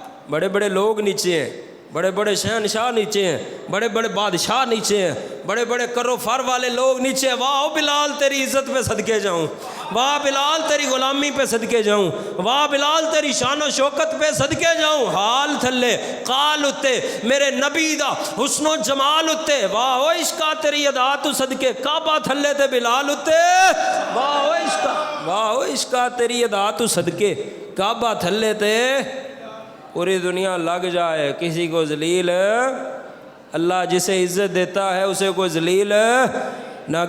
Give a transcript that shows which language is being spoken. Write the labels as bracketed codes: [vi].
[ur] بڑے بڑے لوگ نیچے ہیں, بڑے بڑے شہنشاہ نیچے ہیں, بڑے بڑے بادشاہ نیچے ہیں, بڑے بڑے کرو فر والے لوگ نیچے ہیں. واہ بلال تیری عزت پہ صدقے جاؤں, واہ بلال تیری غلامی پہ صدقے جاؤں, واہ بلال تیری شان و شوکت پہ صدقے جاؤں. [pa] حال تھلے قال اتے میرے نبی دا حسن و جمال اتے, واہ و عشقا تیری ادا تو صدقے. کعبہ تھلے تے بلال اتے, واہ و عشقا, واہ و عشقا تیری ادا تو صدقے. کعبہ تھلے تے پوری دنیا لگ جائے, [ur] کسی کو ذلیل, اللہ جسے عزت دیتا ہے اسے کوئی ذلیل نہ.